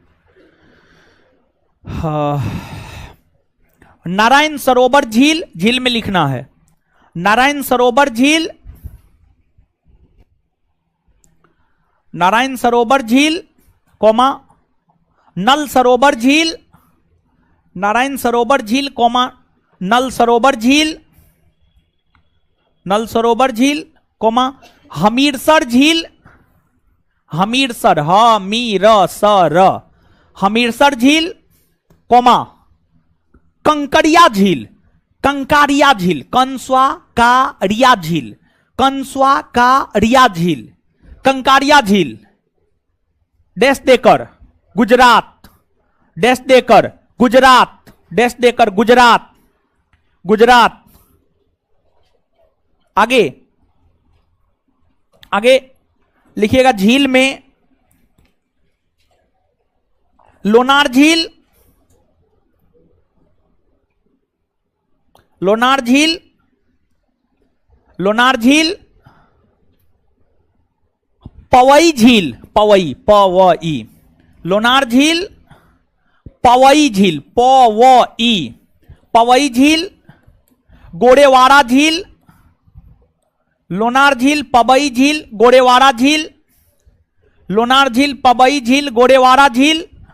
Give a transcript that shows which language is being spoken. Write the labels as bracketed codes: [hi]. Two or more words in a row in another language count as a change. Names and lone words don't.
[hi] नारायण सरोवर झील, झील में लिखना है नारायण सरोवर झील, नारायण सरोवर झील, कोमा नल सरोवर झील, नारायण सरोवर झील, कोमा नल सरोवर झील, नल सरोवर झील, कोमा हमीरसर झील, हमीरसर, हमीरसर, हमीरसर झील, कोमा कंकरिया झील, कंकारिया झील, कंसवा का रिया झील, कंसवा का रिया झील, कंकारिया झील। डैश देकर गुजरात, डैश देकर गुजरात, डैश देकर गुजरात, गुजरात। आगे आगे लिखिएगा झील में लोनार झील, लोनार झील, लोनार झील, पवई झील, पवई, पवई, लोनार झील, पवई झील, पवई, पवई झील, गोरेवाड़ा झील, लोनार झील, पवई झील, गोरेवाड़ा झील, लोनार झील, पवई झील, गोरेवाड़ा झील।